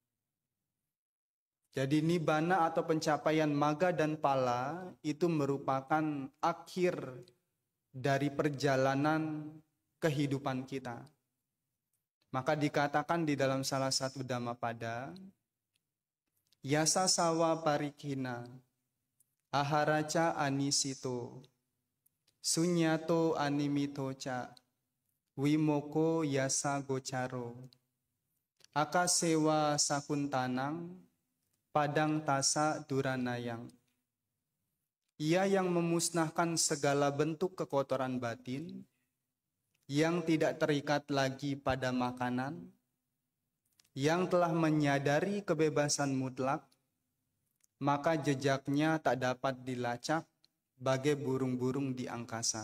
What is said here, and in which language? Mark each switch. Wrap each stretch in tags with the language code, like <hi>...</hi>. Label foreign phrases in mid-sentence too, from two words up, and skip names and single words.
<id>Jadi nibbana atau pencapaian magga dan pala itu merupakan akhir dari perjalanan kehidupan kita. Maka dikatakan di dalam salah satu Dhammapada,</id> <pi>yasa sawa parikhina, aharaca anisito, sunyato animito ca, wimoko yasa gocaro, akasewa sakuntanang, padang tasa duranayang.</pi> <id>Ia yang memusnahkan segala bentuk kekotoran batin, yang tidak terikat lagi pada makanan, yang telah menyadari kebebasan mutlak, maka jejaknya tak dapat dilacak bagai burung-burung di angkasa.</id>